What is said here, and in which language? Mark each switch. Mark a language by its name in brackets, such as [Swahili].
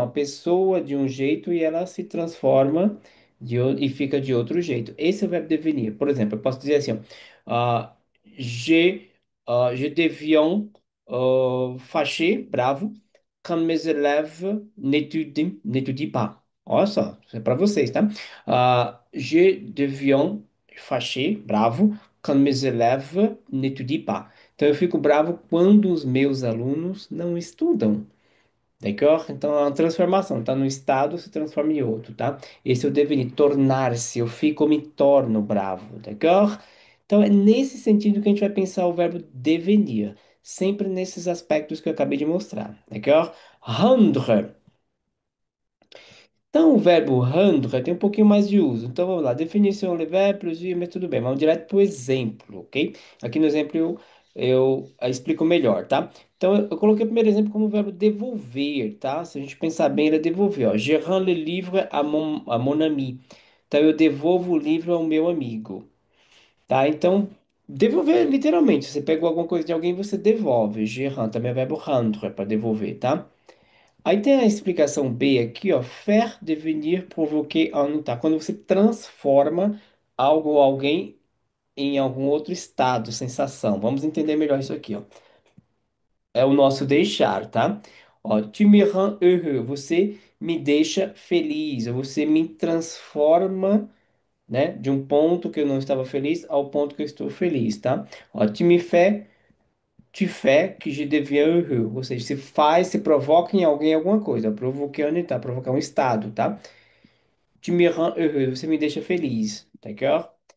[Portuguese] A pessoa de um jeito e ela se transforma e fica de outro jeito. Esse é o verbo devenir. Por exemplo, eu posso dizer assim, ó, ah, [French] je, je deviens fâché, bravo, quand mes élèves n'étudient pas. [Portuguese] Olha só, isso é para vocês, tá? [French] Je deviens fâché, bravo, quand mes élèves n'étudient pas. [Portuguese] Então eu fico bravo quando os meus alunos não estudam. D'accord? Então é uma transformação, tá no estado, se transforma em outro, tá? Esse é o devenir, tornar-se, eu fico ou me torno bravo, d'accord? Então é nesse sentido que a gente vai pensar o verbo devenir, sempre nesses aspectos que eu acabei de mostrar, d'accord? Rendre. Então, o verbo rendre tem um pouquinho mais de uso. Então, vamos lá. Definição, [French] le verbe, plus, [Portuguese] mas tudo bem. Vamos direto para o exemplo, ok? Aqui no exemplo eu explico melhor, tá? Então, eu coloquei o primeiro exemplo como verbo devolver, tá? Se a gente pensar bem, ele é devolver, ó. [French] Je rends le livre à mon ami. [Portuguese] Então, eu devolvo o livro ao meu amigo, tá? Então, devolver literalmente. Você pegou alguma coisa de alguém, você devolve. [French] Je rends, [Portuguese] também é verbo rendre, para devolver, tá? Aí tem a explicação B aqui, ó, [French] faire devenir provoquer en [Portuguese] tá? Quando você transforma algo ou alguém em algum outro estado, sensação. Vamos entender melhor isso aqui, ó. É o nosso deixar, tá? Ó, [French] tu me rends heureux, [Portuguese] você me deixa feliz, ou você me transforma, né, de um ponto que eu não estava feliz ao ponto que eu estou feliz, tá? [French] Ó, tu fais que je deviens heureux. [Portuguese] Ou seja, se faz, se provoca em alguém alguma coisa. [French] Provoquer un état, [Portuguese] provocar um estado, tá? [French] Tu me rends heureux, [Portuguese] você me deixa feliz, [French] d'accord?